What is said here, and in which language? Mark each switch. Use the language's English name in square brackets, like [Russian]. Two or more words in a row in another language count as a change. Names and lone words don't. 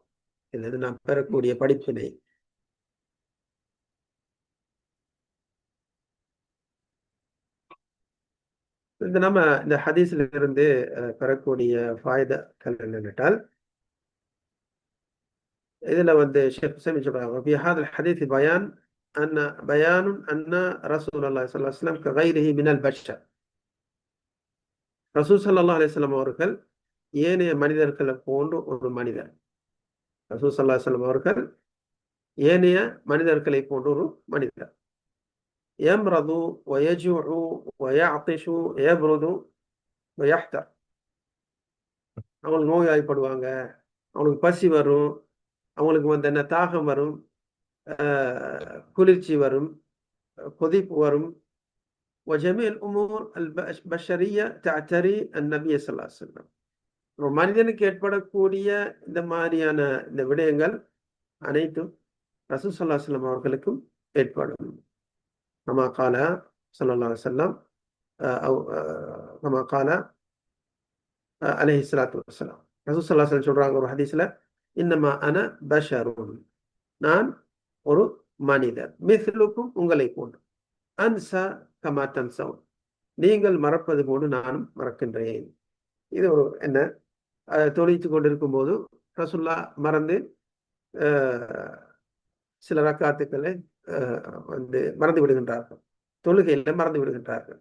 [Tamil] இதுல நாம் பெறக்கூடிய படிப்பினை. நம்ம இந்த ஹதீஸ்ல இருந்து பெறக்கூடிய ஃபாயிதாக்கள் என்னென்றால், இதுல ஷேக் ஹுசைமின் சொல்றாங்க, [Arabic] في هذا الحديث بيان أن رسول الله صلى الله عليه وسلم كغيره من البشر. [Tamil] ரசூல் [Arabic] صلى الله عليه وسلم [Tamil] அவர்கள் ஏனைய மனிதர்களை போன்று ஒரு மனிதர். ரசூல் [Arabic] صلى الله عليه وسلم [Tamil] அவர்கள் ஏனைய மனிதர்களை போன்ற ஒரு மனிதர். [Arabic] يمرض ويجوع ويعطش يبرد ويحتر. [Tamil] அவங்களுக்கு நோய்வாய்ப்படுவாங்க, அவங்களுக்கு பசி வரும், அவங்களுக்கு என்ன தாகம் வரும், குளிர்ச்சி வரும், கொதிப்பு வரும். [Arabic] وجميع الأمور البشرية تعتري النبي صلى الله عليه وسلم. [Tamil] ஒரு மனிதனுக்கு ஏற்படக்கூடிய இந்த மாதிரியான இந்த விடயங்கள் அனைத்தும் ரசூல் [Arabic] صلى الله عليه وسلم [Tamil] அவர்களுக்கும் ஏற்படும். [Arabic] كما قال صلى الله عليه وسلم أو كما قال عليه الصلاة والسلام. [Tamil] ரசூல் [Arabic] صلى الله عليه وسلم [Tamil] சொல்றாங்க ஒரு ஹதீஸ்ல, [Arabic] إنما أنا بشر, [Tamil] நான் ஒரு மனிதர், மிஸ்லுக்கும் உங்களை போன்று, [Arabic] أنسى كما تنسون, [Tamil] நீங்கள் மறப்பது போன்று நானும் மறக்கின்றேன். இது ஒரு என்ன, தொழித்து கொண்டிருக்கும் போது ரசூல்லா மறந்து சில ரக்காத்துக்களை மறந்து விடுகின்றார்கள், தொழுகையில மறந்து விடுகின்றார்கள்.